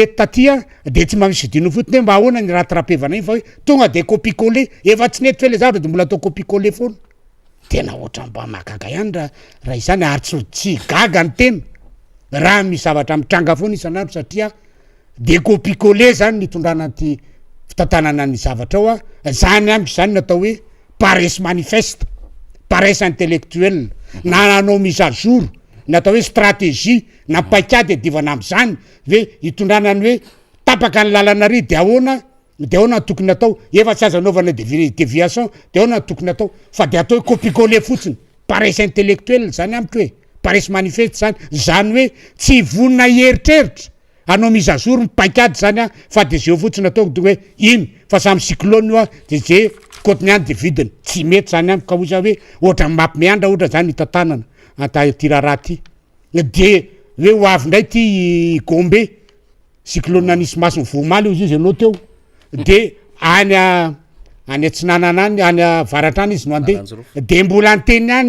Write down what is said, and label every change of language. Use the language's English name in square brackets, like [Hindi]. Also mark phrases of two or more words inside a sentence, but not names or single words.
[Malagasy] mety tatya de tsy mba misy vidino fotony hoe mba ahoana ny raha trapevana iny fa hoe tonga de copie-coller efa tsy nety fe le zavatra de mbola atao copie-coller foana tena ohatra mba mahagaga ihany raha izany ary tsy gaga ny tena raha misy zavatra mitranga foana isan'andro satria de copie-coller zany nitondrana ty fitantanana ny zavatra ao a zany amby zany natao hoe [French] paresse manifeste paresse intellectuelle [Malagasy] na nanao [French] mise à jour [Malagasy] natao hoe stratégie na paikady adivana am'zany hoe hitondranany hoe tapaka ny lalana ry de ahoana ny tokony atao efa tsy aza anaovana déviation de ahoana ny tokony atao fa de atao hoe copie-coller fotsiny [French] paresse intellectuelle [Malagasy] zany amiko hoe [French] paresse manifeste [Malagasy] zany hoe tsy vonina hieritreritra anao [French] mise à jour [Malagasy] paikady zany a fa de zeo fotsiny atao de hoe iny fa samy cyclone io a de ze kotiny any de vidiny tsy mety zany amiko ka oza hoe ohatra mampimeandra ohatra zany hitantanana ty raha ty de hoe ho avy ndray ty Gombe cyclone nisy masiny vomaly izy anao teo de any atsinanana any avaratra any izy no andeha de mbola anteny any